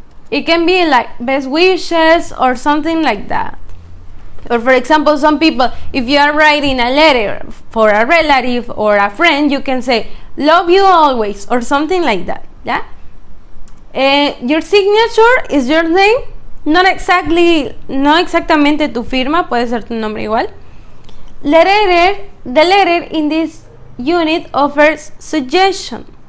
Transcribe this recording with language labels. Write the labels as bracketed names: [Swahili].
[English] It can be like best wishes or something like that. Or for example, some people, if you are writing a letter for a relative or a friend, you can say, love you always, or something like that. Yeah. Your signature is your name. [Spanish] No exactamente tu firma, puede ser tu nombre igual. [English] The letter in this unit offers suggestion.